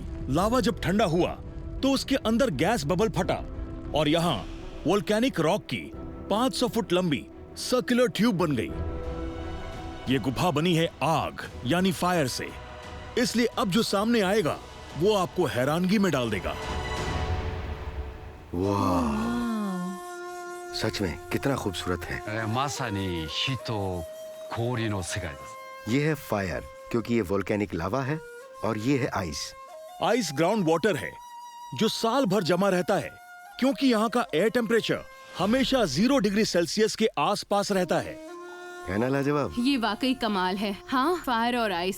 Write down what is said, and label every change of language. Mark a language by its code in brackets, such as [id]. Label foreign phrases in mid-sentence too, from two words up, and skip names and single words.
[hi] लावा जब ठंडा हुआ तो उसके अंदर [en] gas bubble [hi] फटा और यहाँ [en] volcanic rock [hi] की 500 फुट लंबी [en] circular tube [hi] बन गई। ये गुफा बनी है आग यानी फायर से, इसलिए अब जो सामने आएगा वो आपको हैरानगी में डाल देगा। वाह, सच में कितना खूबसूरत है। [ja] まさに火と氷の世界です。 [hi] ये है फायर क्योंकि ये [en] volcanic lava [hi] है और ये है आइस। [en] ice ground water [hi] है जो साल भर जमा रहता है क्योंकि यहाँ का [en] air temperature [hi] हमेशा 0 [en] degree Celsius [hi] के आसपास रहता है। है ना लाजवाब? ये वाकई कमाल है। हाँ, फायर और आइस।